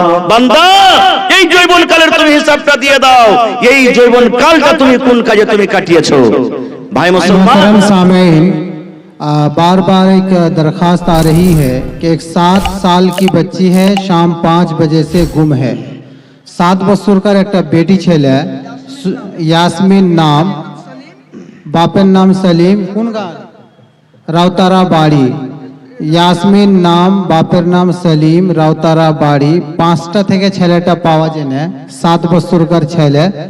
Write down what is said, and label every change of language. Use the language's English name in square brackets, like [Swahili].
[Bangla] বান্দা এই যৌবন কালের তুমি হিসাবটা দিয়ে দাও। এই যৌবন কালটা তুমি কোন কাজে তুমি কাটিয়েছো? [Hindi] भाई मुसलमान सामीन, बार बार एक दरखास्त आ रही है कि एक 7 साल की बच्ची है, शाम 5 बजे से गुम है। [Bangla] 7 বছরকার একটা বেটি ছেলে, ইয়াসমিন নাম, বাপের নাম সলিম, কোন গাঁ? রাউতারা বাড়ি। ইয়াসমিন নাম, বাপের নাম সলিম, রাউতারা বাড়ি। 5টা থেকে ছেলেটা পাওয়া যায় না, 7 বছরকার ছেলে।